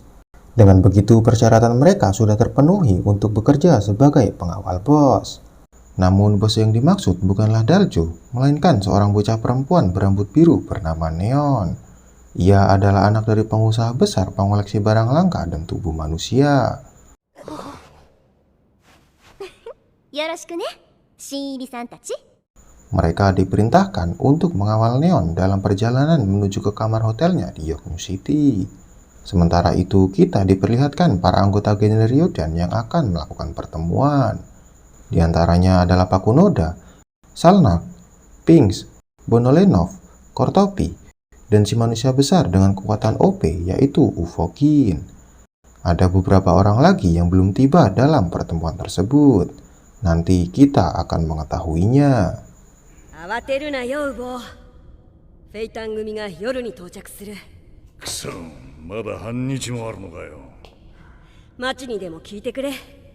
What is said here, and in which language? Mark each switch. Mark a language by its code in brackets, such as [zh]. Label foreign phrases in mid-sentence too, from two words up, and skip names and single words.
[id] Dengan begitu, persyaratan mereka sudah terpenuhi untuk bekerja sebagai pengawal bos. Namun bos yang dimaksud bukanlah Daljo, melainkan seorang bocah perempuan berambut biru bernama Neon. Ia adalah anak dari pengusaha besar pengoleksi barang langka dan tubuh manusia. [ja] よろしくね新入りさんたち [id] Mereka diperintahkan untuk mengawal Neon dalam perjalanan menuju ke kamar hotelnya di York New City. Sementara itu, kita diperlihatkan para anggota geng Ryodan yang akan melakukan pertemuan. Di antaranya adalah Pakunoda, Salnak, Pinks, Bonolenov, Kortopi, dan si manusia besar dengan kekuatan OP yaitu Ufogin. Ada beberapa orang lagi yang belum tiba dalam pertemuan tersebut. Nanti kita akan mengetahuinya. [ja] 慌てるなよウボフェイタン組が夜に到着するくそ、まだ半日もあるのかよ。町にでも聞いてくれ